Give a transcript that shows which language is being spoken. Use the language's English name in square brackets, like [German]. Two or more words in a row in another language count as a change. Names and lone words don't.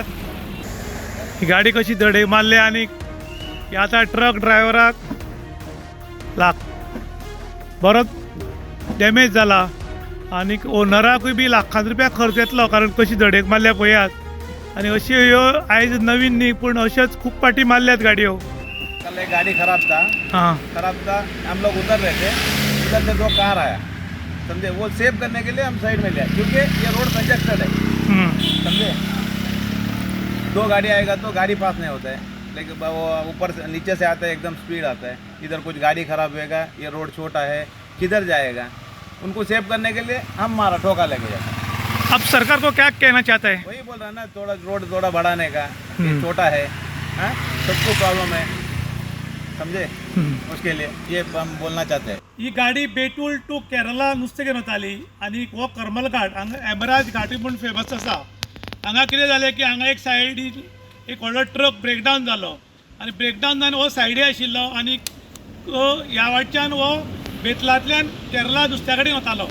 [Konkani] ही गाडी कशी धडे मारले आनी आतां ट्रक ड्रायव्हराक बरोच डॅमेज जाला आनीक ओनराकूय बी लाखांनी रुपया खर्च येतलो कारण कशी धडेक मारल्या पळयात आनी अश्यो ह्यो आयज नवीन न्ही पूण अश्योच खूब पाटी मारल्यात गाडयो। [Hindi] कल एक गाड़ी खराब था। हाँ खराब था, हम लोग उतर रहे थे, उधर से 2 कार आया, समझे। वो सेव करने के लिए हम साइड में गए क्योंकि ये रोड कंजस्टेड है, समझे। 2 गाड़ी आएगा तो गाड़ी पास नहीं होता है, लेकिन वो ऊपर से नीचे से आता है एकदम स्पीड आता है। इधर कुछ गाड़ी खराब होएगा, ये रोड छोटा है, किधर जाएगा। उनको सेव करने के लिए हम मारा ठोका लेके जाता। अब सरकार को क्या कहना चाहता है? वही बोल रहा ना, थोड़ा रोड थोड़ा बढ़ाने का, ये छोटा है, हाँ सबको प्रॉब्लम है, समझे। उसके लिए ये हम बोलना चाहते हैं। [Konkani] ही गाडी बेतूल टू केरला नुस्तें घेवन वताली आनी हो करमल घाट हांगा हेमराज घाट म्हणून फेमस आसा। हांगा कितें जालें की हांगा एक सायडीन एक व्हडलो ट्रक ब्रेकडावन जालो आनी ब्रेकडावन जावन हो सायडी आशिल्लो आनी ह्या वाटच्यान हो बेतलांतल्यान केरला नुस्त्या कडेन वतालो।